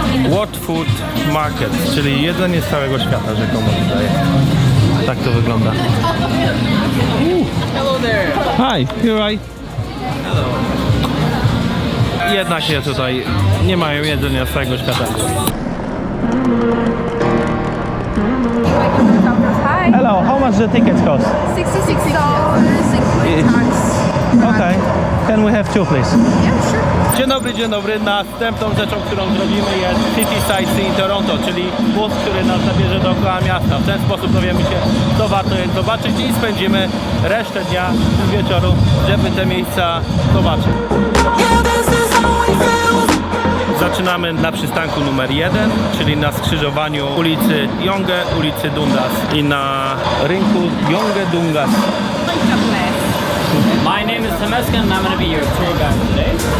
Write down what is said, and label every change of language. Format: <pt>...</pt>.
<pl>World Food Market, czyli jedzenie z całego świata, rzekomo tutaj. Tak to wygląda.</pl> <en>Hello there. Hi, you're right. Hello.</en> <pl>Jednak nie, tutaj nie mają jedzenia z całego świata.</pl> <en>Hi. Hello, how much the tickets cost? $66 including tax. Okay, can we have two please? Yeah, sure.</en> <pl>Dzień dobry, dzień dobry. Następną rzeczą, którą zrobimy jest City Sightseeing Toronto, czyli bus, który nas zabierze dookoła miasta. W ten sposób dowiemy się, co warto jest zobaczyć i spędzimy resztę dnia z wieczoru, żeby te miejsca zobaczyć. Zaczynamy na przystanku numer 1, czyli na skrzyżowaniu ulicy Yonge, ulicy Dundas i na rynku Yonge Dundas.</pl> <en>My name is Temescan and I'm going to be your tour guide today.</en>